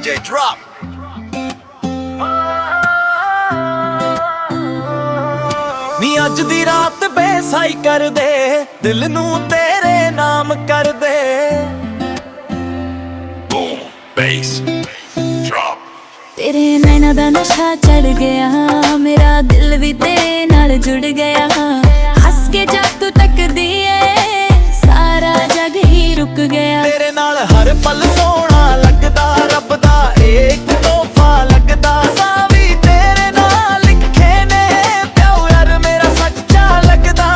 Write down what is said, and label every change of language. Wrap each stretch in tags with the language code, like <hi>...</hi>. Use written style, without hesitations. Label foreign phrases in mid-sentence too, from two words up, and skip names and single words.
<pa>drop ਨੀ ਅੱਜ ਦੀ ਰਾਤ ਬੇਸਾਈ ਕਰ ਦੇ ਦਿਲ ਨੂੰ ਤੇਰੇ ਨਾਮ ਕਰ ਦੇ</pa> <en>Boom, bass, drop.</en> <pa>ਤੇਰੇ ਨੈਣਾ ਦਾ ਨਸ਼ਾ ਚੜ ਗਿਆ ਮੇਰਾ ਦਿਲ ਵੀ ਤੇਰੇ ਨਾਲ ਜੁੜ ਗਿਆ ਹੱਸ ਕੇ ਜਦ ਤੂੰ ਤੱਕਦੀ ਏ ਸਾਰਾ ਜਗ ਹੀ ਰੁਕ ਗਿਆ ਤੇਰੇ ਨਾਲ ਹਰ ਪਲ ਸੋਹਣਾ ਲੱਗਦਾ ਰੱਬ ਦਾ ਇੱਕ ਤੋਹਫਾ ਲੱਗਦਾ ਸਾਵੀ ਤੇਰੇ ਨਾਲ ਲਿਖੇ ਨੇ ਪਿਆਰ ਮੇਰਾ ਸੱਚਾ ਲੱਗਦਾ</pa>